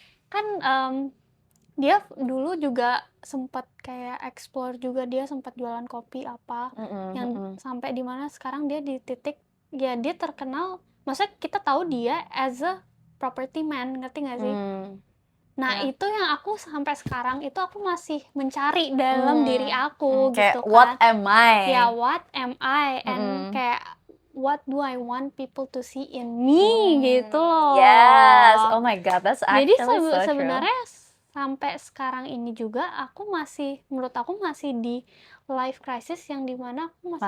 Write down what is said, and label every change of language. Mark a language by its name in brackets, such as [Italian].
[Indonesian] kan dia dulu juga sempat kayak explore juga, dia sempat jualan kopi apa yang sampai di mana sekarang dia di titik ya dia terkenal, maksudnya kita tahu dia [English] as a property man, [Indonesian] ngerti nggak sih? Nah itu yang aku sampai sekarang itu aku masih mencari dalam diri aku gitu kan. [English] What am I? Ya, what am I? And kayak what do I want people to see in me gitu loh. Yes, oh my god, that's actually [Indonesian] Jadi sebenarnya sampai sekarang ini juga aku masih, menurut aku masih di life crisis yang dimana aku masih